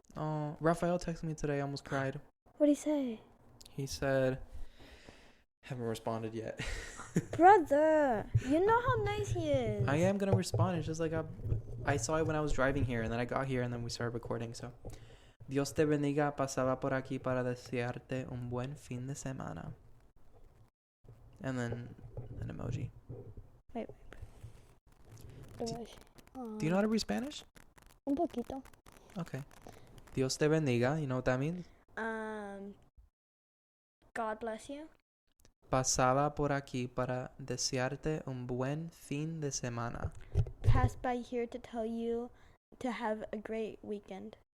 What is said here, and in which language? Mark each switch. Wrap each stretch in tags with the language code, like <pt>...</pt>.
<en>Oh, Raphael texted me today. I almost cried. What'd he say? He said, haven't responded yet. Brother, you know how nice he is. I am going to respond. It's just like I saw it when I was driving here, and then I got here, and then we started recording, so.</en> <es>Dios te bendiga, pasaba por aquí para desearte un buen fin de semana.</es> <en>And then an emoji. Wait. Do you know how to read Spanish?</en> <es>Un poquito.</es> <en>Okay.</en> <es>Dios te bendiga,</es> <en>you know what that means? God bless you.</en> <es>Pasaba por aquí para desearte un buen fin de semana.</es> <en>Passed by here to tell you to have a great weekend.</en>